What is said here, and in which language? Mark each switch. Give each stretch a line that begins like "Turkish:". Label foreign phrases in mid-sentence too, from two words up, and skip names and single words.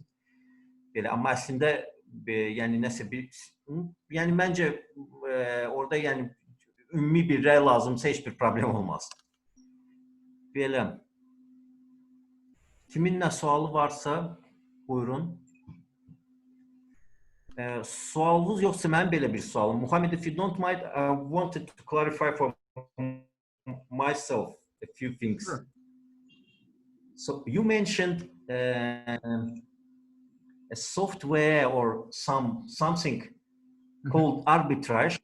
Azerbaijani: Belə, amma əslində, yəni nəsə bir, yəni məncə orada yəni ümumi bir rəy lazımsa heç bir problem olmaz. Belə, kimin nə sualı varsa, buyurun. Sualınız yoxsa mənim belə bir sualım. Muhammed,
English: if you don't mind, I wanted to clarify for myself a few things. Sure. So you mentioned a software or something called arbitrage.